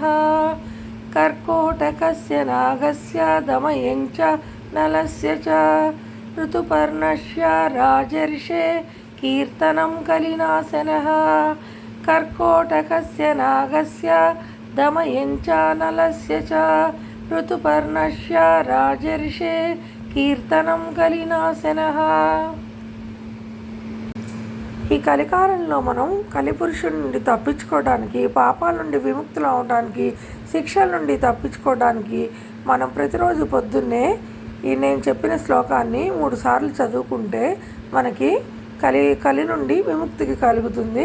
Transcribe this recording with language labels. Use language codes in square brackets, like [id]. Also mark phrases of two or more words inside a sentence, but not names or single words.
[sa] कर्कोटकस्य नागस्य दमयञ्चानलस्य च ऋतुपर्णस्य राजर्षे कीर्तनं कलिनाशनः। कर्कोटकस्य नागस्य दमयञ्चानलस्य च ऋतुपर्णस्य राजर्षे कीर्तनं कलिनाशनः. [te] ఈ కలికాలంలో మనం కలిపురుషుడి నుండి తప్పించుకోవడానికి, పాపాల నుండి విముక్తులు అవడానికి, శిక్షల నుండి తప్పించుకోవడానికి మనం ప్రతిరోజు పొద్దున్నే ఈ నేను చెప్పిన శ్లోకాన్ని 3 సార్లు చదువుకుంటే మనకి కలి నుండి విముక్తికి కలుగుతుంది.